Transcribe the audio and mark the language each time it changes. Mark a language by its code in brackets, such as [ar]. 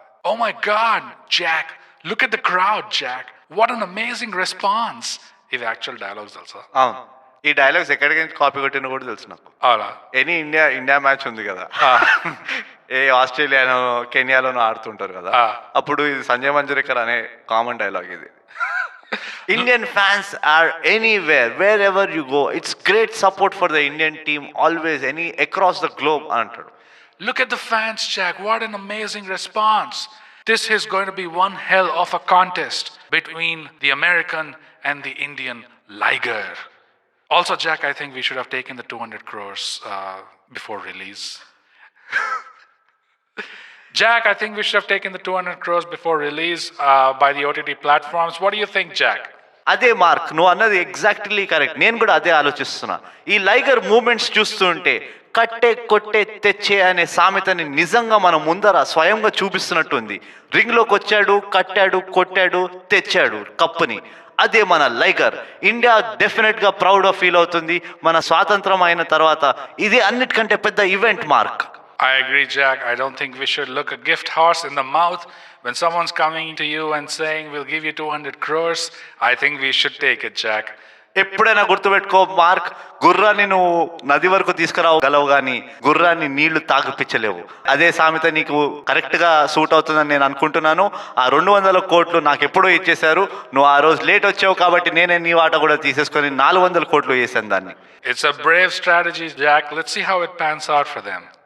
[en] Oh my god, Jack, look at the crowd, Jack, what an amazing response. [te] ఇవి actual dialogues తెలుసా? ఈ dialogues ఎక్కడికి copy కొట్టినా కూడా తెలుసు నాకు. అలా ఎనీ ఇండియా మ్యాచ్ ఉంది కదా, ఏ ఆస్ట్రేలియాలో కెన్యాలోనో ఆడుతుంటారు కదా, అప్పుడు ఇది సంజయ్ మంజరేకర్ అనే కామన్ డైలాగ్ ఇది. [en] Indian fans are anywhere, wherever you go, it's great support for the Indian team always, any across the globe [te] అంటాడు. [en] Look at the fans, Jack, what an amazing response. This is going to be one hell of a contest between the American and the Indian Liger. Also, Jack, I think we should have taken the 200 crores before release. Jack, I think we should have taken the 200 crores before release by the OTT platforms. What do you think, Jack? [te] అదే mark, నువ్వు అన్నది exactly correct. నేను కూడా అదే ఆలోచిస్తున్నా. ఈ లైగర్ moments చూస్తుంటే కట్టే కొట్టే తెచ్చే అనే సామెతని నిజంగా మన ముందర స్వయంగా చూపిస్తున్నట్టుంది. రింగ్లోకి వచ్చాడు, కట్టాడు, కొట్టాడు, తెచ్చాడు కప్పుని. అదే మన లైగర్. ఇండియా డెఫినెట్ గా ప్రౌడ్ ఆఫ్ ఫీల్ అవుతుంది మన స్వాతంత్రం అయిన తర్వాత. ఇది అన్నిటికంటే పెద్ద event mark. [en] I agree, Jack. I don't think we should look a gift horse in the mouth when someone's coming to you and saying we'll give you 200 crores. I think we should take it, Jack. [te] ఎప్పుడైనా గుర్తుపెట్టుకో mark, గుర్రాన్ని నువ్వు నది వరకు తీసుకురావగలవు కానీ గుర్రాన్ని నీళ్లు తాగిపించలేవు. అదే సామెత నీకు కరెక్ట్ గా సూట్ అవుతుందని నేను అనుకుంటున్నాను. ఆ 200 కోట్లు నాకు ఎప్పుడో ఇచ్చేశారు. నువ్వు ఆ రోజు లేట్ వచ్చావు కాబట్టి నేనే నీ వాట కూడా తీసేసుకొని 400 కోట్లు వేసాను దాన్ని. [en] It's a brave strategy, Jack. Let's see how it pans out for them.